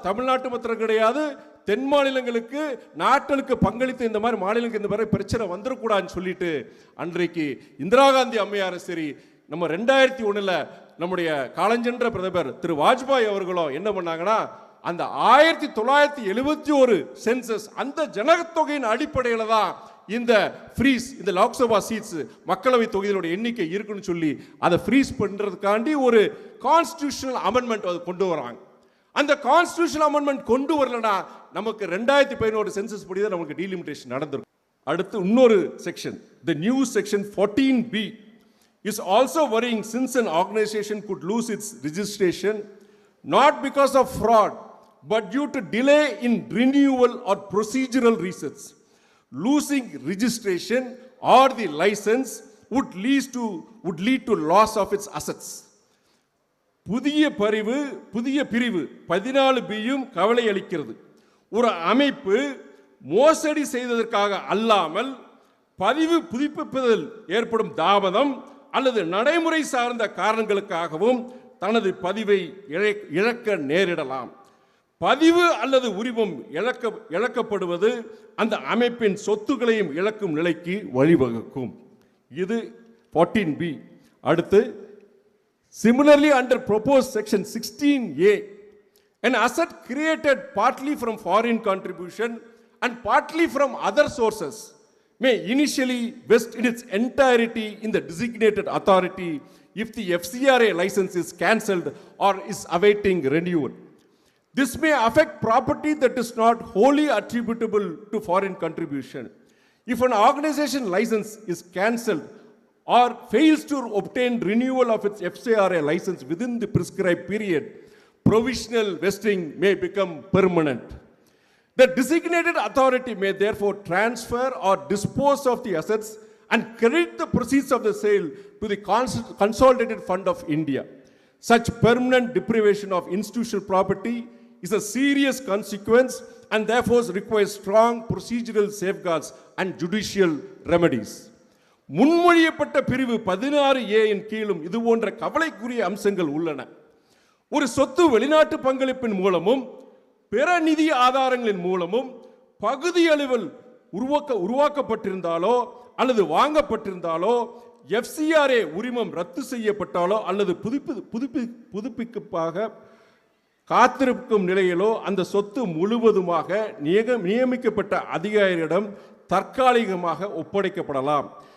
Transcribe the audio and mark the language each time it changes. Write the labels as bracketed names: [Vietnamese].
[Tamil] தமிழ்நாட்டு மாத்திரம் கிடையாது, தென் மாநிலங்களுக்கு நாட்களுக்கு பங்களித்து இந்த மாதிரி மாநிலங்களுக்கு இந்த மாதிரி பிரச்சனை வந்துடக்கூடாதுன்னு சொல்லிட்டு அன்றைக்கு இந்திரா காந்தி அம்மையார் சரி, நம்ம 2001 நம்முடைய காலஞ்சென்ற பிரதமர் திரு வாஜ்பாய் அவர்களும் என்ன பண்ணாங்கன்னா, அந்த 1971 சென்சஸ் அந்த ஜனத்தொகையின் அடிப்படையில் தான் இந்த ஃப்ரீஸ், இந்த லோக்சபா சீட்ஸ் மக்களவை தொகுதியோட எண்ணிக்கை இருக்குன்னு சொல்லி அதை ஃப்ரீஸ் பண்றதுக்காண்டி ஒரு கான்ஸ்டிடியூஷனல் அமெண்ட்மெண்ட் கொண்டு வராங்க. அந்த கான்ஸ்டிடியூஷனல் அமெண்ட்மெண்ட் கொண்டு வரலனா நமக்கு 2011 சென்சஸ் படி தான் நமக்கு டீலிமிட்டேஷன் நடந்திருக்கும். அடுத்து இன்னொரு section, [English] the new section 14B is also worrying since an organization could lose its registration not because of fraud but due to delay in renewal or procedural reasons. Losing registration or the license would lead to loss of its assets. [Tamil] புதிய பிரிவு 14Bயும் கவலை அளிக்கிறது. ஒரு அமைப்பு மோசடி செய்ததற்காக அல்லாமல் பதிவு புதுப்பிப்பதில் ஏற்படும் தாமதம் அல்லது நடைமுறை சார்ந்த காரணங்களுக்காகவும் தனது பதிவை இழக்க நேரிடலாம். பதிவு அல்லது உரிமம் இழக்கப்படுவது அந்த அமைப்பின் சொத்துக்களையும் இழக்கும் நிலைக்கு வழிவகுக்கும். இது 14B. [English] அடுத்து, similarly under proposed section 16A, an asset created partly from foreign contribution and partly from other sources may initially vest in its entirety in the designated authority if the FCRA license is cancelled or is awaiting renewal. This may affect property that is not wholly attributable to foreign contribution. If an organization license is cancelled or fails to obtain renewal of its FCRA license within the prescribed period, provisional vesting may become permanent. The designated authority may therefore transfer or dispose of the assets and credit the proceeds of the sale to the Consolidated Fund of India. Such permanent deprivation of institutional property is a serious consequence and therefore requires strong procedural safeguards and judicial remedies. [Tamil] முன்மொழியப்பட்ட பிரிவு 16A இன் கீழும் இது போன்ற கவலைக்குரிய அம்சங்கள் உள்ளன. ஒரு சொத்து வெளிநாட்டு பங்களிப்பின் மூலமும் பிற நிதி ஆதாரங்களின் மூலமும் பகுதி அளவில் உருவாக்கப்பட்டிருந்தாலோ அல்லது வாங்கப்பட்டிருந்தாலோ, FCRA உரிமம் ரத்து செய்யப்பட்டாலோ அல்லது புதுப்பிப்பாக காத்திருக்கும் நிலையிலோ அந்த சொத்து முழுவதுமாக நியமிக்கப்பட்ட அதிகாரியிடம் தற்காலிகமாக ஒப்படைக்கப்படலாம்.